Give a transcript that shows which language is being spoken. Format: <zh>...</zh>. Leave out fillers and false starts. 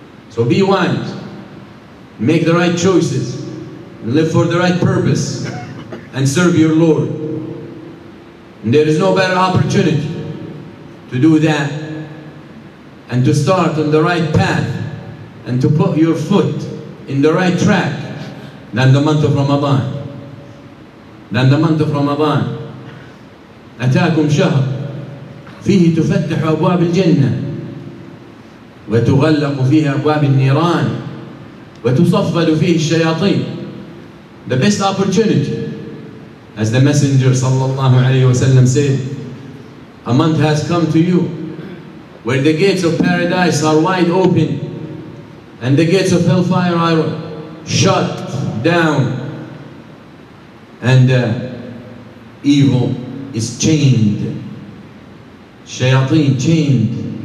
<en>So be wise, make the right choices, and live for the right purpose, and serve your Lord. And there is no better opportunity to do that, and to start on the right path, and to put your foot in the right track, than the month of Ramadan. Than the month of Ramadan.</en> <ar>أتاكم شهر فيه تفتح أبواب الجنة وتغلق فيه أبواب النيران وتصفد فيه الشياطين.</ar> <en>The best opportunity, as the Messenger sallallahu alayhi wa sallam said, a month has come to you where the gates of paradise are wide open and the gates of hellfire are shut down, and evil is chained, shayateen chained.</en>